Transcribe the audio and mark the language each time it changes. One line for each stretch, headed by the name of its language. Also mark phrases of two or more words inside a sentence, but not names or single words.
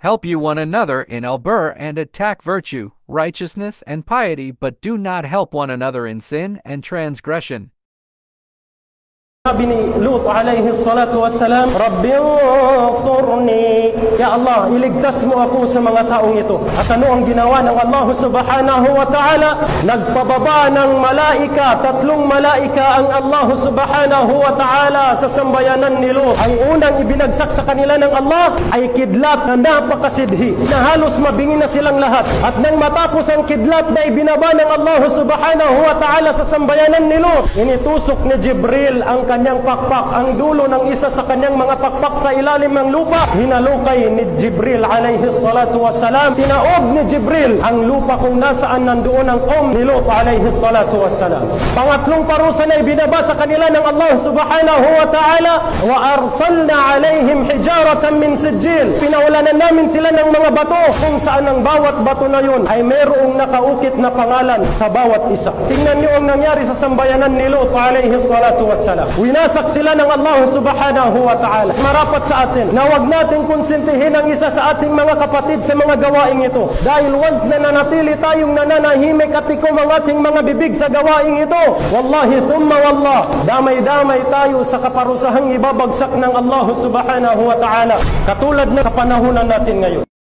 English: Help you one another in albur and attack virtue, righteousness, and piety, but do not help one another in sin and transgression.
Filipino: Sabi ni Lut
Arabic: عليه الصلاة والسلام رب انصرني يا الله,
Filipino: iligtas mo ako sa mga taong ito. At ano ang ginawa ng Allah
Arabic: سبحانه وتعالى?
Filipino: Nagpababa ng malaika, 3 malaika ang Allah
Arabic: سبحانه وتعالى
Filipino: sa sambayanan ni Lut. Ang unang ibinagsak sa kanila ng Allah ay kidlat na napakasidhi, na halos mabingi na silang lahat. At nang matapos ang kidlat na ibinaba ng Allah
Arabic: سبحانه وتعالى
Filipino: sa sambayanan ni Lut, initusok ni Jibril ang kanyang pakpak, ang dulo ng isa sa kanyang mga pakpak sa ilalim ng lupa. Hinalukay ni Jibril
Arabic: عليه الصلاة والسلام,
Filipino: tinaob ni Jibril ang lupa kung nasaan nandoon ang ni Lut
Arabic: عليه الصلاة والسلام.
Filipino: Pangatlong parusa na ibinaba sa kanila ng Allah
Arabic: سبحانه وتعالى, وأرسلنا عليهم حجارة من سجيل,
Filipino: pinaulanan namin sila ng mga bato kung saan ang bawat bato na yun ay mayroong nakaukit na pangalan sa bawat isa. Tingnan niyo ang nangyari sa sambayanan ni Lut
Arabic: عليه الصلاة والسلام.
Filipino: Winasak sila ng Allah
Arabic: سبحانه وتعالى.
Filipino: Marapat sa atin na wag natin konsentihin ang isa sa ating mga kapatid sa mga gawaing ito. Dahil once na nanatili tayong nananahimik at tikom ang ating mga bibig sa gawaing ito,
Arabic: والله ثم والله,
Filipino: damay-damay tayo sa kaparusahang ibabagsak ng Allah
Arabic: سبحانه وتعالى.
Filipino: Katulad na kapanahunan natin ngayon.